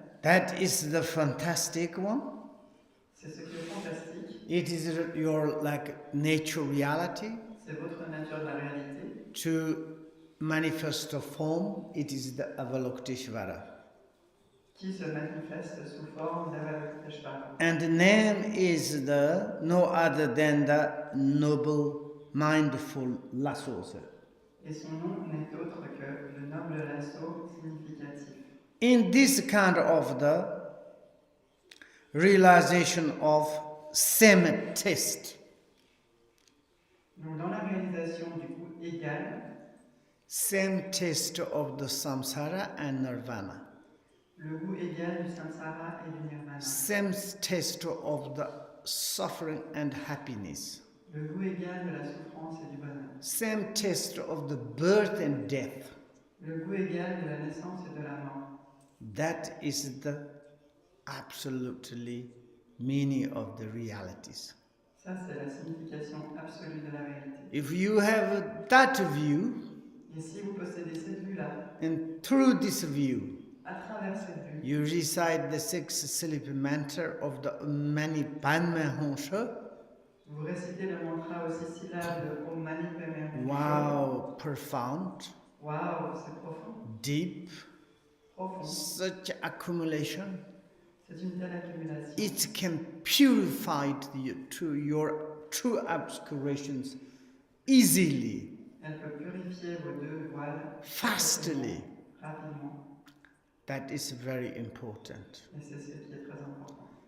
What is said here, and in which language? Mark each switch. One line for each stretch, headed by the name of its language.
English: that is the fantastic one.
French: c'est ce qui est fantastique.
English: It is your like nature reality.
French: C'est votre nature de la réalité.
English: To manifest a form, it is the Avalokiteshvara.
French: Qui se manifeste sous forme d'Avalokiteshvara.
English: And the name is the no other than the noble, mindful Lasso.
French: Et son nom n'est autre que le noble lasso significatif.
English: In this kind of the realization of same test,
French: Donc dans la réalisation du coup égal,
English: same taste of the samsara and nirvana,
French: le goût égal du samsara et du nirvana,
English: same taste of the suffering and happiness,
French: le goût égal de la souffrance et du bonheur,
English: same taste of the birth and death.
French: le goût égal de la naissance et de la mort.
English: That is the absolutely meaning of the realities.
French: Ça, c'est la signification absolue de la réalité.
English: If you have that view,
French: Et si vous possédez cette vue-là,
English: and through this view,
French: à travers cette vue,
English: you recite the 6 syllable mantra of the Mani Padme Honsha.
French: vous récitez le mantra aux 6 syllabes de Om Mani Padme Hum.
English: Wow, profound,
French: Waouh, c'est profond.
English: deep,
French: Profond.
English: such accumulation.
French: C'est une telle accumulation.
English: It can purify to your true obscurations easily,
French: Elle peut purifier vos deux voiles
English: fastly.
French: rapidement.
English: That is very important.
French: Et c'est ce qui est très important.